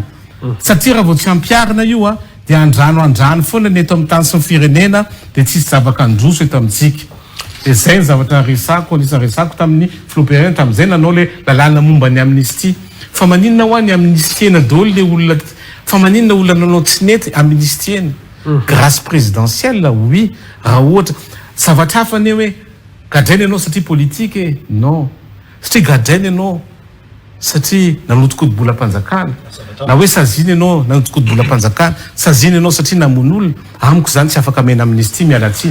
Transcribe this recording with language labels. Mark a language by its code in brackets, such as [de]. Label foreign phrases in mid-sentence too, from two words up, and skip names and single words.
[mg] Satria raha vao tsy ampiarina io dia andrano foana ny eto amin'ny tany sy ny firenena dia tsisy zavaka androso eto amintsika. Dia zay ny zavatra resako, anisan'ny resako tamin'ny filoham-pirenena tamin'izay nanao le lalàna momba ny amnistie. Fa maninona ho any amnistiena daholo le olona, fa maninona olona nanao tsy nety amnistiena. [fr] Grâce présidentielle, oui, [mg] raha ohatra zavatra hafa ane hoe gadrainy ianao satria politika e, non. Satria gadrainy ianao satria nanotokodi-bolam-panjakana, na hoe saziny ianao nanotokodi-bolam-panjakana, saziny ianao satria namony olona, amiko zany tsy afaka amena amnistie mialatsiny.